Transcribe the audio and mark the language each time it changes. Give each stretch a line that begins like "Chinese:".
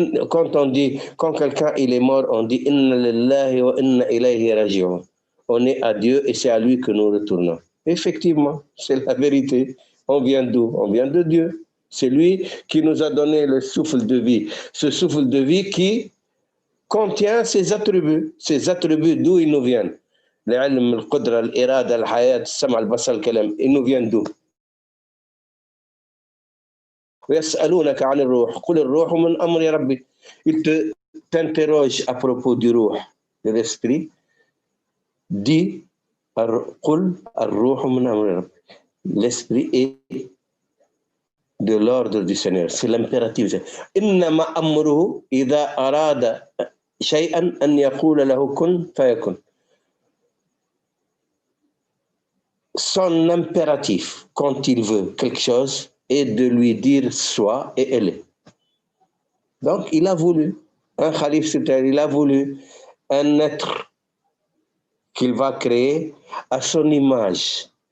French: Quand on dit, quand quelqu'un il est mort, on dit
Arabic: Inna lillahi wa inna ilayhi raji'un.
French: On est à Dieu et c'est à lui que nous retournons. Effectivement, c'est la vérité. On vient d'où? On vient de Dieu. C'est lui qui nous a donné le souffle de vie. Ce souffle de vie qui contient ses attributs. Ces attributs, d'où ils nous viennent?
Arabic: العلم القدرة الإرادة الحياة السمع البصر الكلام.
French: Ils nous viennent d'où?
Arabic: ويسألونك عن الروح قل الروح من أمر ربي.
French: Ils t'interrogent à propos du روح, de l'esprit. Dis
Arabic: قل الروح من أمر ربي.
French: L'esprit est de l'ordre du Seigneur. C'est l'impératif.
Arabic: إنما أمره إذا أراد شيئا أن يقول له كن فيكن.
French: Son impératif, quand il veut quelque chose, est de lui dire soit et elle est. Donc, il a voulu, un khalife sur terre, il a voulu un être qu'il va créer à son image.